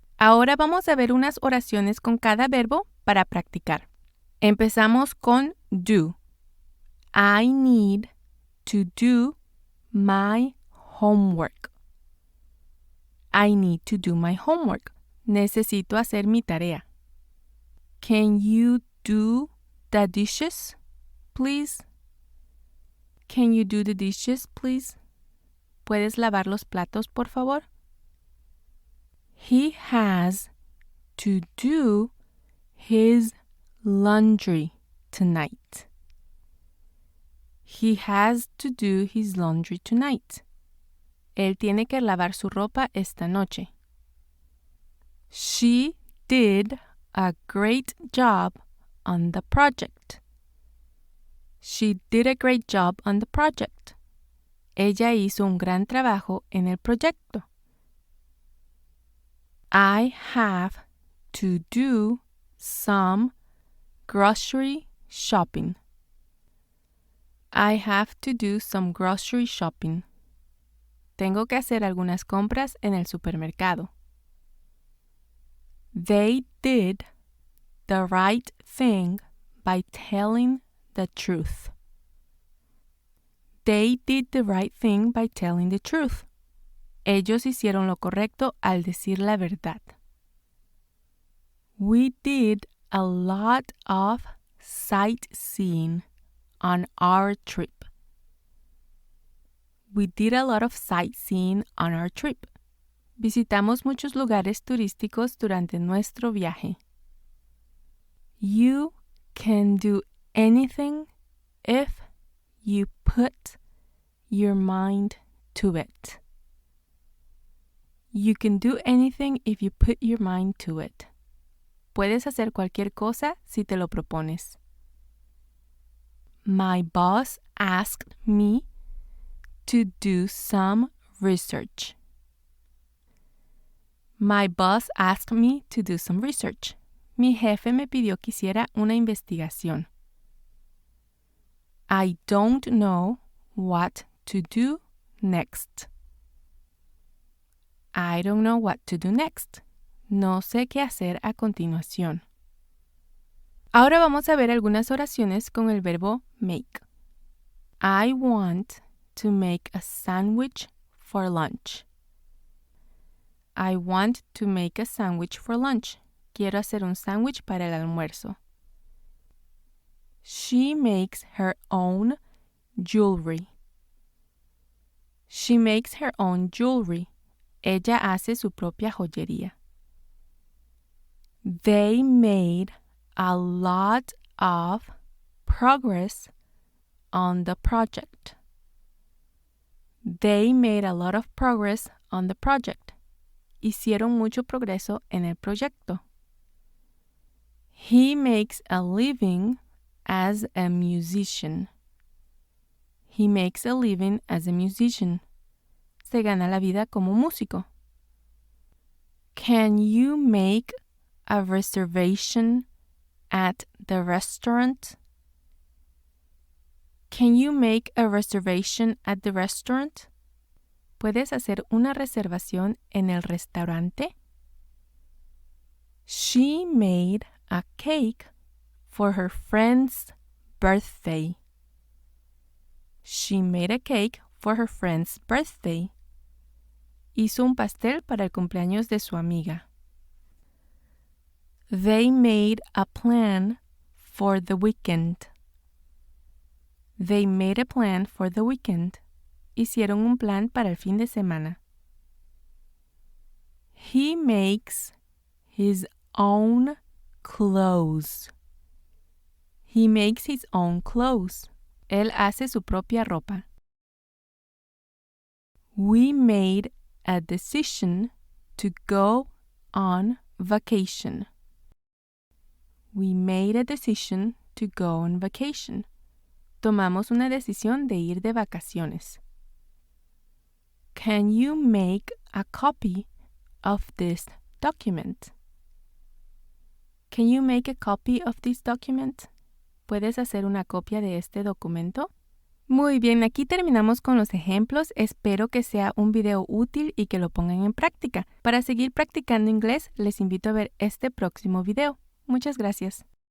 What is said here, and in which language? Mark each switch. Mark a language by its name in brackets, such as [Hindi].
[Spanish] Ahora vamos a ver unas oraciones con cada verbo para practicar. Empezamos con [English] do. I need to do my homework. I need to do my homework. [Spanish] Necesito hacer mi tarea. [English] Can you do the dishes, please? Can you do the dishes, please? [Spanish] ¿Puedes lavar los platos, por favor? [English] He has to do his laundry tonight. He has to do his laundry tonight. [Spanish] Él tiene que lavar su ropa esta noche. [English] She did a great job on the project. She did a great job on the project. [Spanish] Ella hizo un gran trabajo en el proyecto. [English] I have to do some grocery shopping. I have to do some grocery shopping. [Spanish] Tengo que hacer algunas compras en el supermercado. [English] They did the right thing by telling the truth. They did the right thing by telling the truth. [Spanish] Ellos hicieron lo correcto al decir la verdad. [English] We did a lot of sightseeing on our trip. We did a lot of sightseeing on our trip. [Spanish] Visitamos muchos lugares turísticos durante nuestro viaje. [English] You can do anything if you put your mind to it. You can do anything if you put your mind to it. [Spanish] Puedes hacer cualquier cosa si te lo propones. [English] My boss asked me to do some research. My boss asked me to do some research. [Spanish] Mi jefe me pidió que hiciera una investigación. [English] I don't know what to do next. I don't know what to do next. [Spanish] No sé qué hacer a continuación. Ahora vamos a ver algunas oraciones con el verbo make. [English] I want to make a sandwich for lunch. I want to make a sandwich for lunch. [Spanish] Quiero hacer un sándwich para el almuerzo. [English] She makes her own jewelry. She makes her own jewelry. [Spanish] Ella hace su propia joyería. [English] They made a lot of progress on the project. They made a lot of progress on the project. [Spanish] Hicieron mucho progreso en el proyecto. [English] He makes a living as a musician. He makes a living as a musician. [Spanish] Se gana la vida como músico. [English] Can you make a reservation at the restaurant? Can you make a reservation at the restaurant? [Spanish] ¿Puedes hacer una reservación en el restaurante? [English] She made a cake for her friend's birthday. She made a cake for her friend's birthday. [Spanish] Hizo un pastel para el cumpleaños de su amiga. [English] They made a plan for the weekend. They made a plan for the weekend. [Spanish] Hicieron un plan para el fin de semana. [English] He makes his own clothes. He makes his own clothes. [Spanish] Él hace su propia ropa. [English] We made a decision to go on vacation. We made a decision to go on vacation. [Spanish] Tomamos una decisión de ir de vacaciones. [English] Can you make a copy of this document? Can you make a copy of this document? [Spanish] ¿Puedes hacer una copia de este documento? Muy bien, aquí terminamos con los ejemplos. Espero que sea un video útil y que lo pongan en práctica. Para seguir practicando inglés, les invito a ver este próximo video. Muchas gracias.